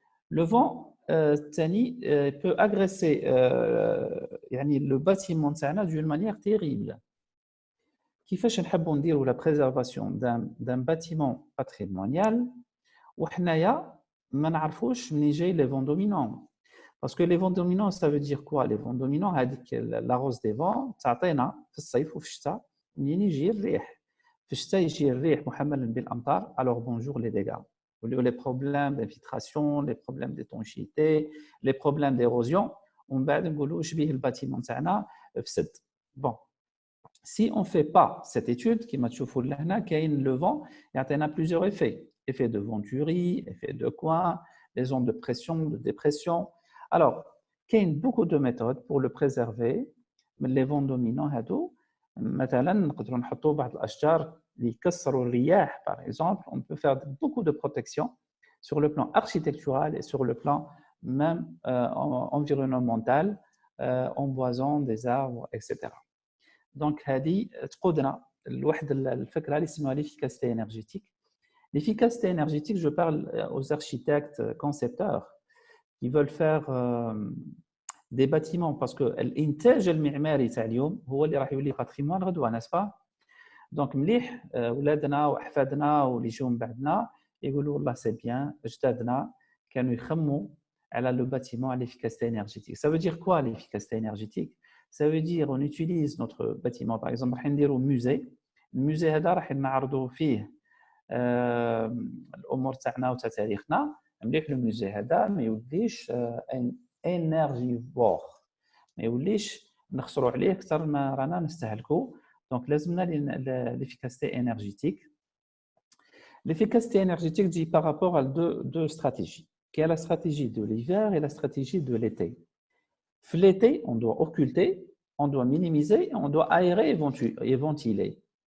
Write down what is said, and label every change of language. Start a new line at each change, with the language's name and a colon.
French: Le vent
Arabic: تاني
French: peut agresser
Arabic: يعني
French: le bâtiment
Arabic: تاعنا
French: d'une manière terrible.
Arabic: كيفاش نحبوا نديروا
French: la préservation d'un bâtiment patrimonial
Arabic: وحنايا ما نعرفوش منين جاي
French: les vents dominants. Parce que les vents dominants, ça veut dire quoi? Les vents dominants,
Arabic: هذيك
French: la rose des vents
Arabic: تعطينا في الصيف وفي الشتاء منين يجي الريح. في الشتاء يجي الريح محملا بالامطار.
French: Alors bonjour les dégâts. Les problèmes d'infiltration, les problèmes d'étanchéité, les problèmes d'érosion.
Arabic: ومن بعد نقولوا شبيه الباتيمون تاعنا فسد. Bon.
French: Si on ne fait pas cette étude,
Arabic: كما تشوفوا لهنا كاين
French: le vent
Arabic: يعطينا
French: plusieurs effets. Effet de venturi, effet de coin, les ondes de pression, de dépression. Alors, il y a beaucoup de méthodes pour le préserver. Mais les vents dominants,
Arabic: مثلا نقدروا نحطوا بعض الأشجار اللي يكسروا الرياح
French: par exemple. On peut faire beaucoup de protection sur le plan architectural et sur le plan même environnemental, en boisant des arbres, etc.
Arabic: Donc, هذه تقودنا لواحد الفكرة اللي اسمها
French: l'efficacité énergétique. L'efficacité énergétique, je parle aux architectes concepteurs qui veulent faire des bâtiments parce que
Arabic: الانتاج المعماري تاع اليوم هو اللي راح يولي باتريمون غدوه
French: n'est-ce pas.
Arabic: دونك مليح ولادنا واحفادنا واللي يجوا من بعدنا يقولوا والله سي بيان اجدادنا كانوا يخموا على لو باتيمون على
French: l'efficacité énergétique. Ça veut dire quoi l'efficacité énergétique? Ça veut dire on utilise notre bâtiment par exemple
Arabic: راح نديروا
French: musée.
Arabic: الموزي هذا راح نعرضوا فيه الامور تاعنا وتاع تاريخنا. مليح لو موزي هذا ما يوليش ان انرجيفور ما يوليش نخسروا عليه اكثر ما رانا نستهلكوا. دونك لازمنا
French: l'efficacité énergétique. L'efficacité énergétique dit par rapport à deux stratégies, qui est la stratégie de l'hiver et la stratégie de l'été. L'été, on doit occulter, on doit minimiser, on doit aérer et ventiler.